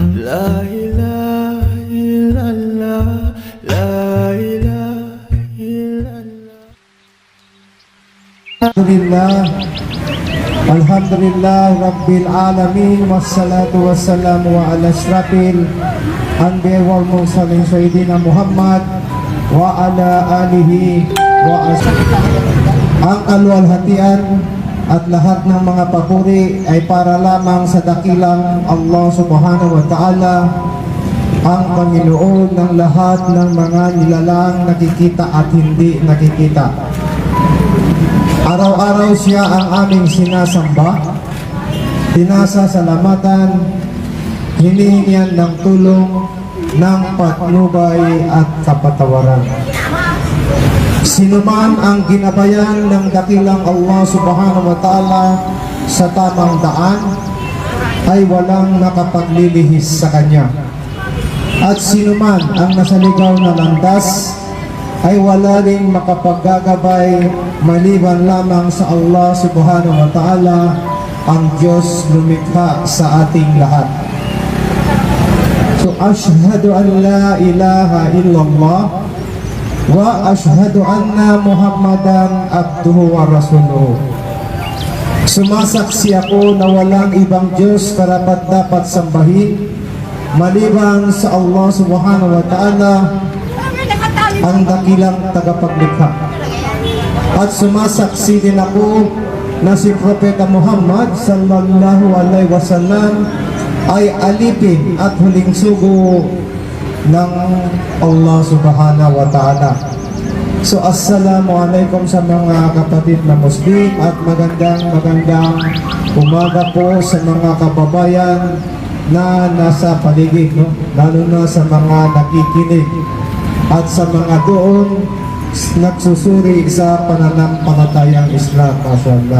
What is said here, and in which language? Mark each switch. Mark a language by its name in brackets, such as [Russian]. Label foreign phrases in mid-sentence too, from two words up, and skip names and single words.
[Arabic] لا إله إلا الله، لا إله إلا الله. الحمد لله رب العالمين. والصلاة والسلام على أشرف الأنبياء والمرسلين سيدنا محمد وعلى آله و [Filipino] ang kaluwalhatian at lahat ng mga papuri ay para lamang sa dakilang [Arabic] الله سبحانه وتعالى, [Filipino] ang Panginoon ng lahat ng mga nilalang nakikita at hindi nakikita. Araw-araw siya ang aming sinasamba, pinasasalamatan, hinihingian ng tulong, ng patnubay at kapatawaran. Sino man ang ginabayan ng dakilang [Arabic] الله سبحانه وتعالى [Filipino] sa tamang daan ay walang nakapaglilihis sa kanya. At sino man ang nasaligaw na landas ay wala ring makapaggagabay maliban lamang sa [Arabic] الله سبحانه وتعالى, [Filipino] ang Diyos lumikha sa ating lahat. So, [Arabic] أشهد أن لا إله إلا الله وأشهد أن محمدا عبده ورسوله. [Filipino] Sumasaksi ako na walang ibang Diyos karapat-dapat sambahin maliban sa [Arabic] الله سبحانه وتعالى, [Filipino] ang dakilang tagapaglikha. At sumasaksi din ako na si Propeta Muhammad [Arabic] صلى الله عليه وسلم [Filipino] ay alipin at huling sugo ng [Arabic] الله سبحانه وتعالى. [Filipino] So assalamualaikum sa mga kapatid na Muslim at magandang umaga po sa mga kababayan na nasa paligid, no? Lalo na sa mga nakikinig at sa mga doon nagsusuri sa pananampalatayang Islam, mashallah.